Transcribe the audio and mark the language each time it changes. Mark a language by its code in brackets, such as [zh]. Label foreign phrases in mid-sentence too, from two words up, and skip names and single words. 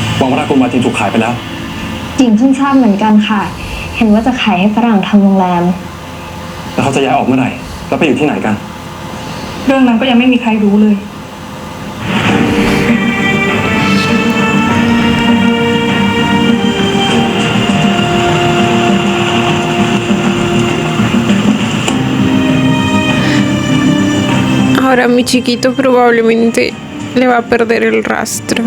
[th] วรากุมาทินถูกขายไปแล้ว หญิงเพิ่งทราบเหมือนกันค่ะ เห็นว่าจะขายให้ฝรั่งทำโรงแรม แล้วเขาจะย้ายออกเมื่อไหร่แล้วไปอยู่ที่ไหนกัน เรื่องนั้นก็ยังไม่มีใครรู้เลย [es] Ahora mi chiquito probablemente le va a perder el rastro.